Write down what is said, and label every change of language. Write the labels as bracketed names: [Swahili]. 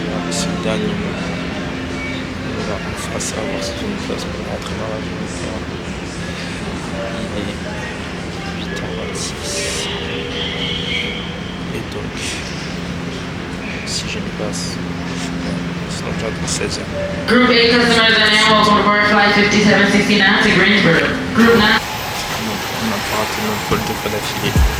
[French] C'est le dernier moment. Voilà, on fera ça, voir si j'ai une place pour rentrer dans la journée. Il est 8h26. Et donc, si j'ai une place, sinon j'attends 16h. [English] Group 8 customers and animals on board flight 5769 to Greensboro. Group 9. [French] Donc, on n'a pas raté notre vol 2 fois d'affilée.